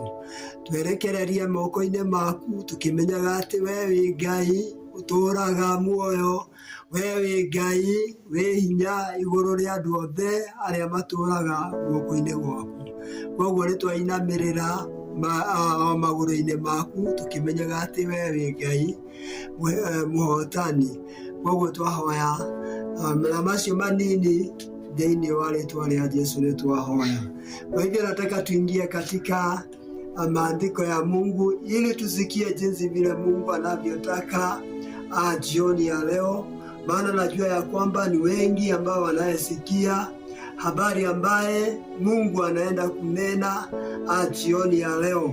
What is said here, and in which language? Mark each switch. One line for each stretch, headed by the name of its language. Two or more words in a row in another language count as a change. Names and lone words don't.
Kikuyu: Twerekererie moko-inĩ maku tũkĩmenyaga atĩ wee wĩ Ngai ũtũũraga muoyo, wee wĩ Ngai wĩ hinya igũrũ rĩa andũ othe arĩa matũũraga guoko-inĩ gwaku. Koguo nĩtwainamĩrĩra magũrũ-inĩ maku tũkĩmenyaga atĩ wee wĩ Ngai mũhotani. Koguo twahoya na macio manini thĩinĩ wa rĩĩtwa rĩa Jesũ nĩtwahoya.
Swahili: Kwa hivyo nataka tuingie katika maandiko ya Mungu ili tusikie jinsi vile Mungu anavyotaka jioni ya leo, maana najua ya kwamba ni wengi ambao wanayesikia habari ambaye Mungu anaenda kunena jioni ya leo.